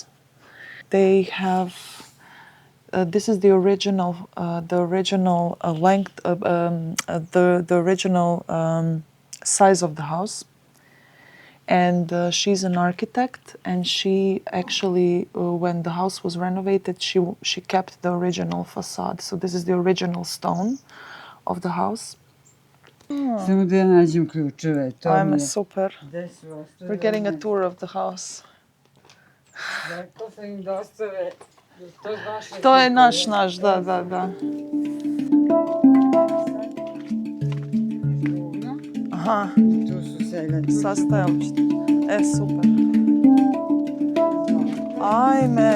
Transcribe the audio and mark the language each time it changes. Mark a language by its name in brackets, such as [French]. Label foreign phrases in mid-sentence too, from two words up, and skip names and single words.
[English] They have, this is the original length, the original size of the house. And she's an architect, and she actually, when the house was renovated, she kept the original facade. So this is the original stone of the house. [Serbian] Samo da ja nađem ključeve. Ajme, super. Gde su ostale? [English] We're getting a tour of the house. [Serbian] Rekla sam im da ostave. To je naš, da. Aha. Tu su seljani. Sastajalište. Super. Ajme.